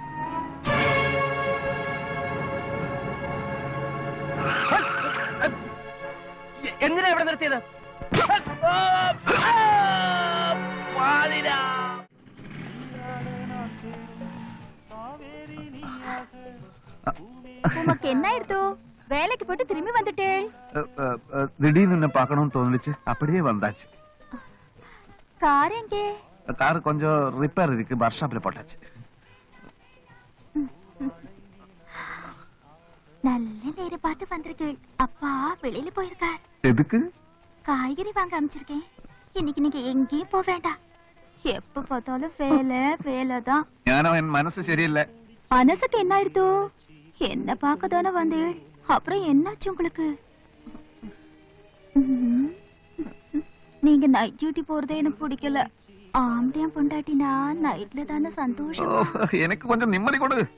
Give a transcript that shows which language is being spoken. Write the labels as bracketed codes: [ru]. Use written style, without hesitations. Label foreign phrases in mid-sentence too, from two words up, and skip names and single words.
[ml] എന്തിനാ ഇവിടെ നിർത്തിയത്? [ta] உமக்கு என்ன ஆயிடுத்து? வேலைக்கு போட்டு திரும்பி வந்துட்டேன். திடீர்னு என்ன பார்க்கணும்னு தோணுச்சு, அப்படியே வந்தாச்சு. கார் எங்கே? கார் கொஞ்சம் ரிப்பேர் இருக்கு, ஒர்க் ஷாப்ல போட்டாச்சு. நல்ல நேரம் பார்த்து வந்திருக்கேன். அப்பா வெளியில போயிருக்கார். எதுக்கு? காய்கறி வாங்க அமைச்சிருக்கேன். இன்னைக்கு நீங்க எங்கேயும் போக வேண்டாம். எப்ப பார்த்தாலும் வேலைதான். [ml] ഞാനോ എൻ മനസ്സ് ശരിയല്ല. [ta] மனசுக்கு என்ன ஆயிடுதோ? என்ன பார்க்க தானே வந்தேள். அப்புறம் என்னாச்சு உங்களுக்கு? நீங்க நைட் டியூட்டி போறதே எனக்கு பிடிக்கல. ஆம்படியா பொண்டாட்டினா நைட்ல தானே சந்தோஷம். எனக்கு கொஞ்சம் நிம்மதி கொடு.